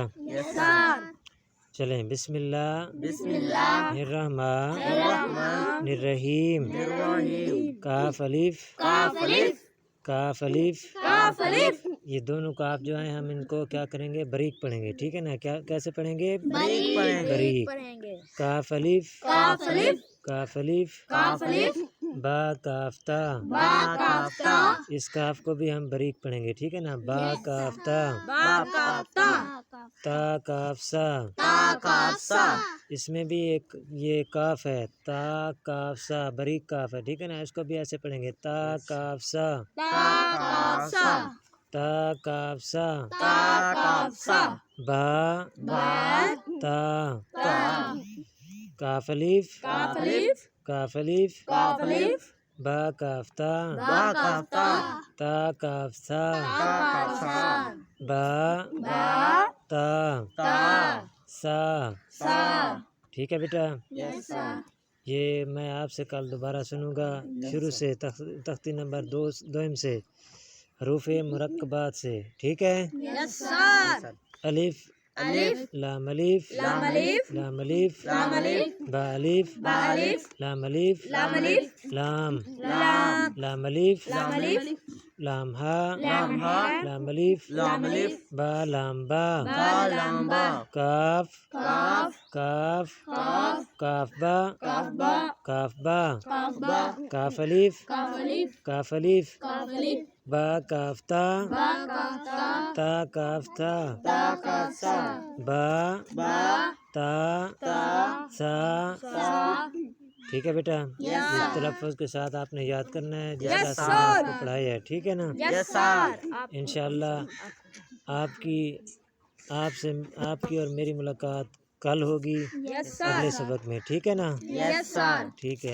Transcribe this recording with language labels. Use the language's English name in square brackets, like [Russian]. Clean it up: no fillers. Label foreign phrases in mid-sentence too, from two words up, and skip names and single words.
[Urdu] چلیں، [Arabic] بسم اللہ الرحمن الرحیم، [Urdu] کاف الف یہ دونوں کاف جو ہیں ہم ان کو کیا کریں گے؟ باریک پڑھیں گے، ٹھیک ہے نا؟ کیسے پڑھیں گے؟ باریک۔ کاف الف با کاف تا، اس کاف کو بھی ہم باریک پڑھیں گے، ٹھیک ہے نا؟ با کاف تا، تا کاف سا، اس میں بھی ایک یہ کاف ہے، تا کاف سا، باریک کاف ہے، ٹھیک ہے نا؟ اس کو بھی ایسے پڑھیں گے، تا کاف سا، تا کاف سا، با تا، کاف الف با کاف تا، تا کاف سا، با تا سا، ٹھیک ہے بیٹا؟ یہ میں آپ سے کل دوبارہ سنوں گا شروع سے، تختی نمبر 2 سے، حروف مرکبات سے، ٹھیک ہے؟ الف لام الف با الف لام الف لام الف لام ہا لام الف با لام با کاف با کاف الف با کاف تا کاف تا با تا سا، ٹھیک ہے بیٹا؟ اس تلفظ کے ساتھ آپ نے یاد کرنا ہے جس طرح سے میں آپ کو پڑھایا ہے، ٹھیک ہے نا؟ انشاءاللہ آپ کی اور میری ملاقات کل ہوگی اگلے سبق میں، ٹھیک ہے نا؟